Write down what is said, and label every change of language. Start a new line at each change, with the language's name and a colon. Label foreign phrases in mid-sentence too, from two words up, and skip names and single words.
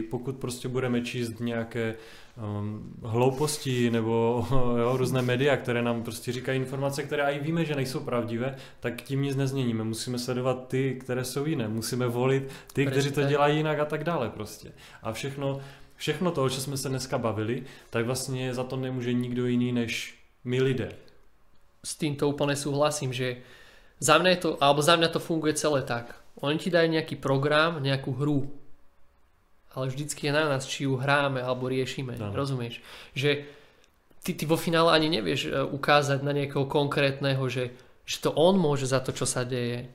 Czech: Pokud prostě budeme číst nějaké hlouposti nebo různé média, které nám prostě říkají informace, které i víme, že nejsou pravdivé, tak tím nic nezměníme. Musíme sledovat ty, které jsou jiné. Musíme volit ty, kteří to dělají jinak a tak dále prostě. A všechno to, o čem jsme se dneska bavili, tak vlastně za to nemůže nikdo jiný než my lidé.
Slovak: S týmto úplne súhlasím, že za mňa to funguje celé tak. Oni ti dajú nejaký program, nejakú hru, ale vždycky je na nás, či ju hráme alebo riešime. No. Rozumieš? Že ty vo finále ani nevieš ukázať na niekoho konkrétneho, že to on môže za to, čo sa deje.